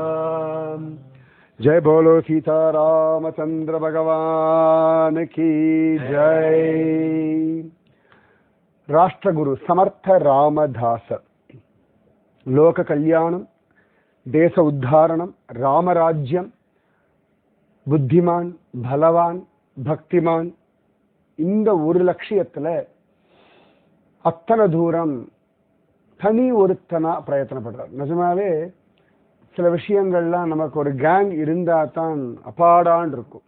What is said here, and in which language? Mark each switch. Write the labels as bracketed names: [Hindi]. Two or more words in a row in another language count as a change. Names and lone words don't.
[Hindi] जय बोलो सीतारामचंद्र भगवान की जय। [Sanskrit] राष्ट्रगुरु समर्थ रामदास लोक कल्याणम देश उद्धारणम रामराज्यम [Tamil] புத்திமான் பலவான் பக்திமான் இந்த ஒரு லட்சியத்துல அத்தனை தூரம் தனி ஒருத்தனா பிரயத்தனப்படுறார். நிஜமாவே சில விஷயங்கள்லாம் நமக்கு ஒரு கேங் இருந்தா தான் அப்பாடான் இருக்கும்.